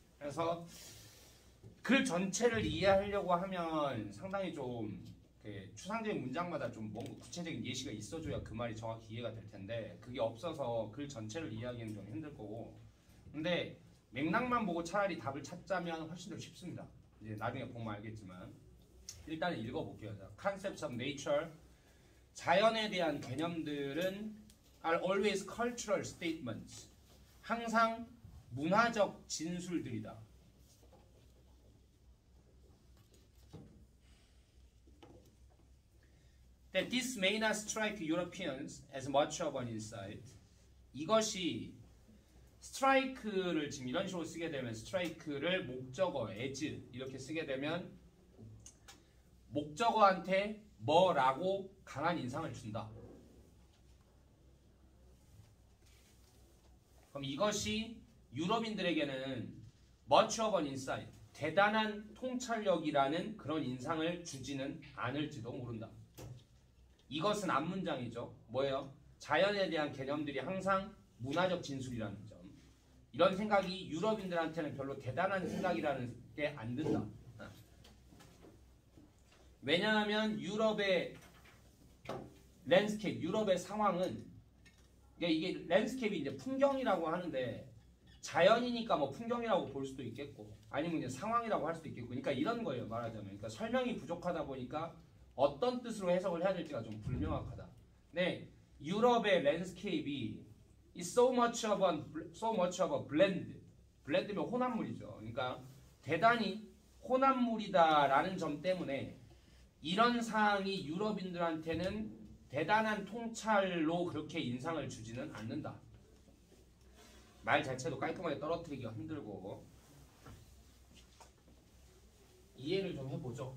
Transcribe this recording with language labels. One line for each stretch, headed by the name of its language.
Korean: 그래서 글 전체를 이해하려고 하면 상당히 좀 추상적인 문장마다 좀 뭔가 구체적인 예시가 있어줘야 그 말이 정확히 이해가 될 텐데 그게 없어서 글 전체를 이해하기는 좀 힘들 거고, 근데 맥락만 보고 차라리 답을 찾자면 훨씬 더 쉽습니다. 이제 나중에 보면 알겠지만 일단은 읽어볼게요.
English: Concepts of nature.
Korean: 자연에 대한 개념들은
English: are always cultural statements.
Korean: 항상 문화적 진술들이다.
English: That this may not strike Europeans as much of an insight.
Korean: 이것이 strike를 지금 이런 식으로 쓰게 되면 strike를 목적어 as 이렇게 쓰게 되면 목적어한테 뭐라고 강한 인상을 준다. 그럼 이것이 유럽인들에게는
English: much of an insight,
Korean: 대단한 통찰력이라는 그런 인상을 주지는 않을지도 모른다. 이것은 앞문장이죠. 뭐예요? 자연에 대한 개념들이 항상 문화적 진술이라는 점. 이런 생각이 유럽인들한테는 별로 대단한 생각이라는 게 안 든다. 왜냐하면 유럽의 랜드스케이프, 유럽의 상황은 이게 랜드스케이프이 이제 풍경이라고 하는데 자연이니까 뭐 풍경이라고 볼 수도 있겠고 아니면 이제 상황이라고 할 수도 있겠고, 그러니까 이런 거예요, 말하자면. 그러니까 설명이 부족하다 보니까 어떤 뜻으로 해석을 해야 될지가 좀 불명확하다. 네, 유럽의 랜드스케이프이
English: is so much of a blend.
Korean: blend면 혼합물이죠. 그러니까 대단히 혼합물이다라는 점 때문에 이런 사항이 유럽인들한테는 대단한 통찰로 그렇게 인상을 주지는 않는다. 말 자체도 깔끔하게 떨어뜨리기가 힘들고 이해를 좀 해보죠.